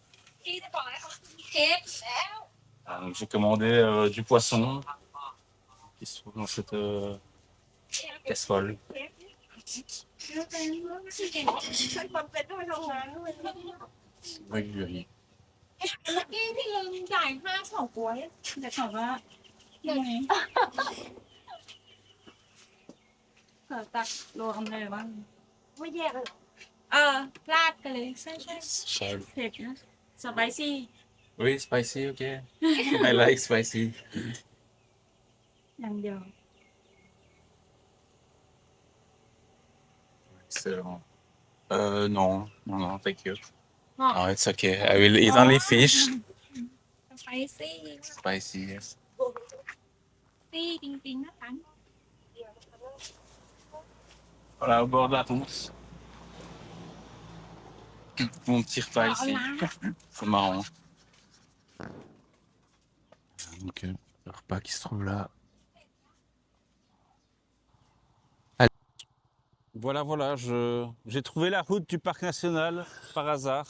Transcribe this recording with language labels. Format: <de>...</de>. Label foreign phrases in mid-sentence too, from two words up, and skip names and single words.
<fr>Donc j'ai commandé du poisson qui se trouve dans cette casserole. Avec du riz.</fr> <th>เมื่อกี้พี่ลืมจ่ายค่าเฉาก๊วยแต่ถามว่ายังไงเผื่อตักรวมเลยบ้างไม่แยกเลยราดกันเลยใช่ใช่</th> <fr>Charles.</fr> <th>เผ็ดนะ</th> <en>สไปซี่</en> <fr>Oui, spicy, ok.</fr> <en>I like spicy.</en> <th>อย่างเดียว</th> <en>Excellent.</en> <fr>Non, non, non,</fr> <en>thank you.</en> <th>อ๋อ</th> <en>Oh, it's okay. I will eat only fish. spicy Spicy, yes.</en> <th>ซี่จริงๆนะคะ</th> <fr>Voilà, au bord de la route. Mon petit repas ici. C'est marrant. Donc, le repas qui se trouve là. Voilà, voilà, j'ai trouvé la route du parc national par hasard.</fr>